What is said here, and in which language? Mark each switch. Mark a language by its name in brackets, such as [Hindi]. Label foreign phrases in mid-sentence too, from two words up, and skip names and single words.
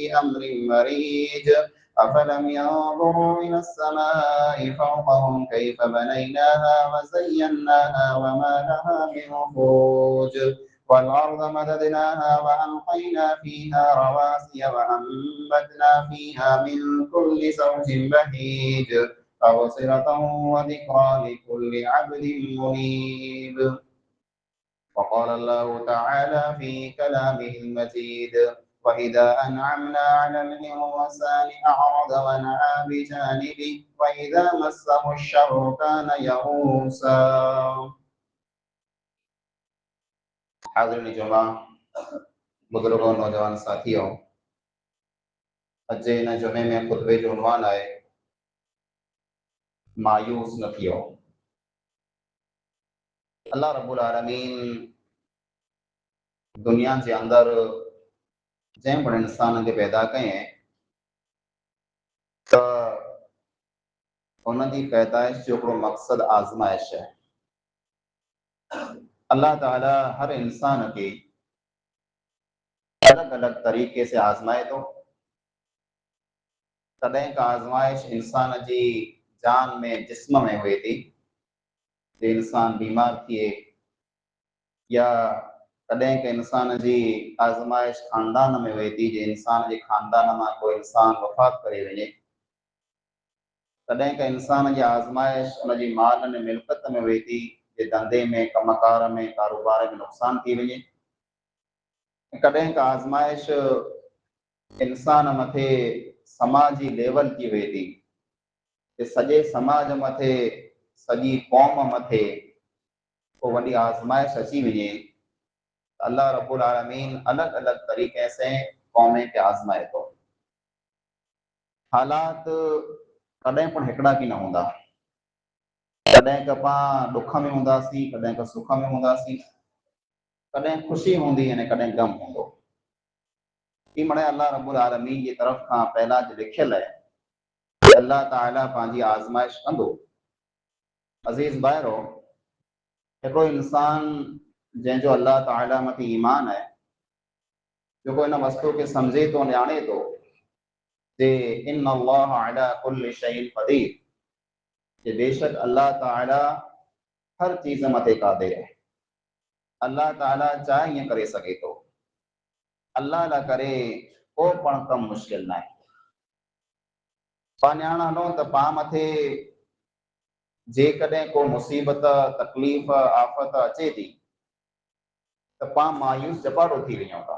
[Arabic] أمر مريج أفلم ينظروا إلى السماء فوقهم كيف بنيناها وزيناها وما لها من فروج والأرض مددناها وألقينا فيها رواسي وأنبتنا فيها من كل زوج بهيج تبصرة وذكرى لكل عبد منيب. وقال الله تعالى في كلامه المجيد وإذا أنعمنا على الإنسان أعرض ونأى بجانبه وإذا مسه الشر كان يئوسا. [Sindhi] हाज़िरीन जुमा बुजुर्गों नौजवान साथियों, अज इन जुमे में खुतबे जो उन्वान है मायूस न थियो। अल्लाह रब्बुल आलमीन दुनिया के अंदर जैं पण इंसान के पैदा कये तो उनकी पैदाइश जो हिकिड़ो मक़सद आज़माइश है। अल्लाह ताला हर इंसान के अलग अलग तरीके से आज़माए तो तॾहिं का आज़माइश इंसान की जान में जिस्म में हुए थी जे इंसान बीमार थिए या कॾहिं के इंसान की आज़माइश खानदान में हुए थी जे इंसान के खानदान में कोई इंसान वफ़ात करे वञे। तॾहिं का इंसान की आज़माइश उनजी माल ने मिल्कत में हुए थी जे धंधे में कमकार में कारोबार में नुक़सान थी वञे। कॾहिं का आज़माइश इंसान मथे समाजी लेवल की हुए थी जे सॼे समाज मथे सॼी क़ौम मथे को वॾी आज़माइश अची वञे। अल्लाह रब्बुल आलमीन अलग अलग तरीक़े से क़ौमें खे आज़माए थो। हालात कॾहिं पण हिकिड़ा की न हूंदा। कॾहिं का पाण दुख में हूंदासीं, कॾहिं का सुख में हूंदासीं, कॾहिं ख़ुशी हूंदी अने कॾहिं गम हूंदो। ई मणे अल्लाह रब्बुल आलमीन जी तरफ़ खां पहला जो लिखियल है अल्लाह ताला पंहिंजी आज़माइश कंदो। अज़ीज़ भाइरो, हिकिड़ो इंसान जंहिंजो अल्लाह ताला मथे ईमान है, जेको इन वस्तु खे सम्झे थो ॼाणे थो जे [Arabic] إن الله على كل شيء قدير, [Sindhi] जे बेशक अल्लाह ताला हर चीज़ मथे क़ादिर है। अल्लाह ताला चाहे ईअं करे सघे थो। अल्लाह ला करे को पण कम मुश्किल न आहे। पाण ॼाण हलो त पाण मथे जेकॾहिं को मुसीबत तकलीफ़ आफ़त अचे थी त पाण मायूस जपाड़ो थी वञूं था।